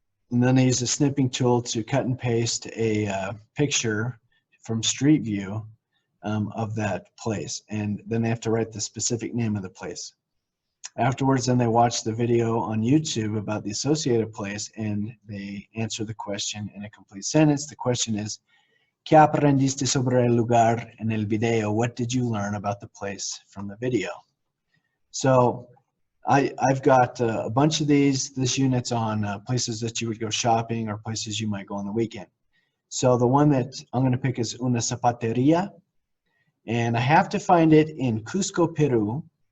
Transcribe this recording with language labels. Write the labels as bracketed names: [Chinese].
[English] And then they use a snipping tool to cut and paste a picture from Street View of that place, and then they have to write the specific name of the place. Afterwards, then they watch the video on YouTube about the associated place, and they answer the question in a complete sentence. [Spanish] The question is, ¿Qué aprendiste sobre el lugar en el video? [English] What did you learn about the place from the video? So I've got a bunch of this unit's on places that you would go shopping or places you might go on the weekend. So the one that I'm going to pick is una zapateria, and I have to find it in Cusco, Peru.